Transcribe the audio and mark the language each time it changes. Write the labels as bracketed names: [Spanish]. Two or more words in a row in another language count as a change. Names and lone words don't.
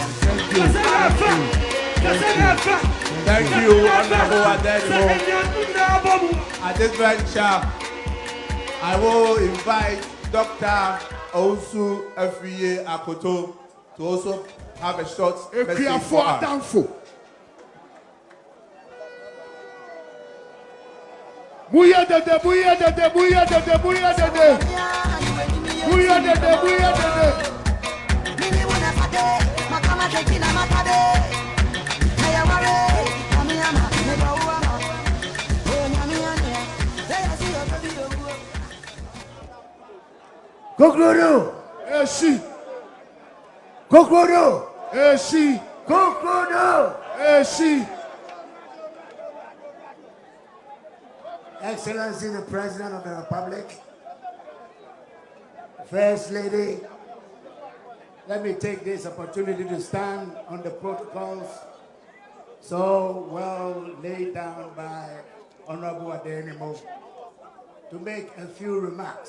[English] Thank you, Honorable Adenimo. At this venture, I will invite Dr. Ousu Afriye Akoto to also have a short message for us. Buya dede, buya dede, buya dede, buya dede. Buya dede, buya dede. Concludo. Esi. Concludo. Esi. Concludo. Esi. Excellency, the President of the Republic, First Lady, let me take this opportunity to stand on the protocols so well laid down by Honorable Adenimo to make a few remarks.